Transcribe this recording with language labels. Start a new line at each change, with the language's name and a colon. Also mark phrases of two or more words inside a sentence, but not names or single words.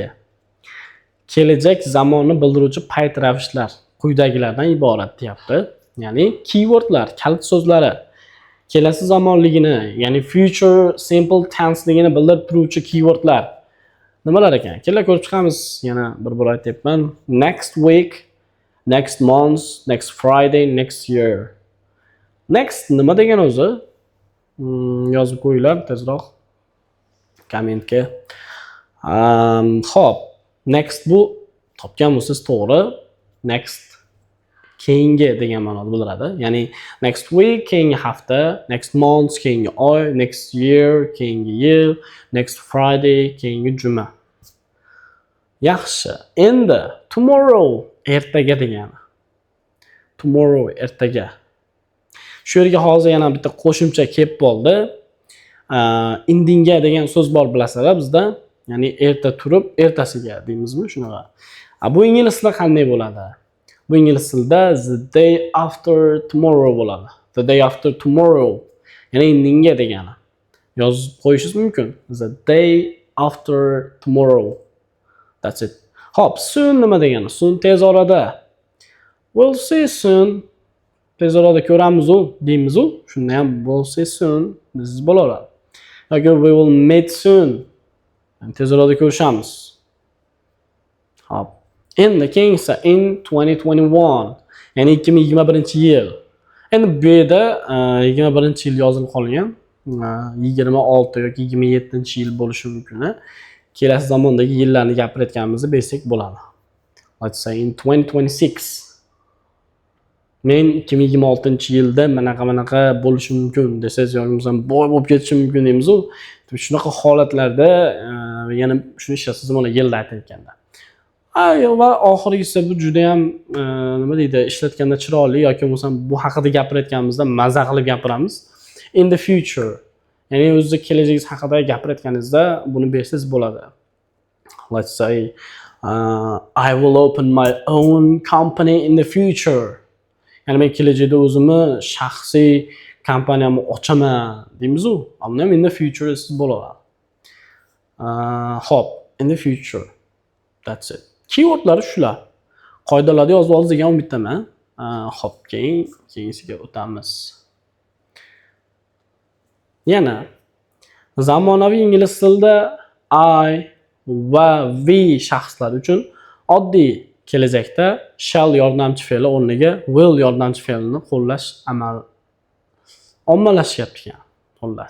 Uzbek: Kelajak zamonni bildiruvchi payt ravishlar quyidagilardan iborat deyapti. Ya'ni keywordlar, kalit so'zlari kelasi zamonligini, ya'ni
English: future simple
Uzbek: tenseligini bildirib turuvchi keywordlar nimalar ekan? Kelar ko'rib chiqamiz. Yana bir aytyapman.
English: Next week, next month, next Friday, next year.
Uzbek: Next nima degan o'zi? Yozib qo'yinglar tezroq kommentga. Xo'p, next bu topgan bo'lsangiz to'g'ri. Next keyingi degan ma'noda bildiradi. Ya'ni
English: next week
Uzbek: keyingi hafta,
English: next month
Uzbek: keyingi oy,
English: next year
Uzbek: keyingi yil,
English: next Friday
Uzbek: keyingi juma. Yaxshi. Endi tomorrow ertaga degani. Tomorrow ertaga. Shu yerga hozir yana bitta qo'shimcha kelib qoldi. Indinga degan so'z bor bilasizlar bizda. Ya'ni erta turib ertasiga deymizmi shunaqa. Bu ingliz tilida qanday bo'ladi? Bu ingliz tilida
English: the day after tomorrow
Uzbek: bo'ladi.
English: The day after tomorrow.
Uzbek: Ya'ni indinga degani. Yozib qo'yishingiz mumkin.
English: The day after tomorrow. That's it.
Uzbek: Hop, soon nima degani? Soon tez orada.
English: We'll see soon.
Uzbek: Tez orada ko'ramiz deymiz. Shunda ham
English: we'll see soon
Uzbek: deyish bo'laveradi. Yoki
English: we will meet soon.
Uzbek: Tez orada ko'rishamiz. Hop. Endi keyingisi in 2021. Ya'ni 2021-yil. Endi bu yerda 21-yil yozilib qolgan. 26 yoki 27-yil bo'lishi mumkin. Kelasi zamondagi yillarni gapirayotganimizni bilsak bo'ladi.
English: Let's say in 2026.
Uzbek: Men 2026-yilda manaqa bo'lishi mumkin desangiz yoki bo'lmasam boy bo'lib ketishi mumkin deymiz-ku. Shunaqa holatlarda yana shuni ishlatsangiz mana yilda aytayotganda. Va oxirgisi bu juda ham nima deydi, ishlatganda chiroyli yoki bo'lmasam bu haqida gapirayotganimizda maza qilib gapiramiz.
English: In the future.
Uzbek: Ya'ni o'zingiz kelajagingiz haqida gapirayotganingizda buni bersangiz bo'ladi.
English: Let's say I will open my own company in the future.
Uzbek: Ya'ni men kelajakda o'zimni shaxsiy kompaniyamni ochaman deymiz-ku. Buni ham
English: in the future
Uzbek: siz bo'ladi. Hop,
English: in the future. That's it.
Uzbek: Keywordlar shular. Qoidalarni yozib olsangiz degan umiddaman. Hop, keyingiga o'tamiz. Yana zamonaviy ingliz tilida I va we shaxslar uchun oddiy kelajakda shall yordamchi fe'li o'rniga will yordamchi fe'lini qo'llash ommalashyapti ekan, xullas.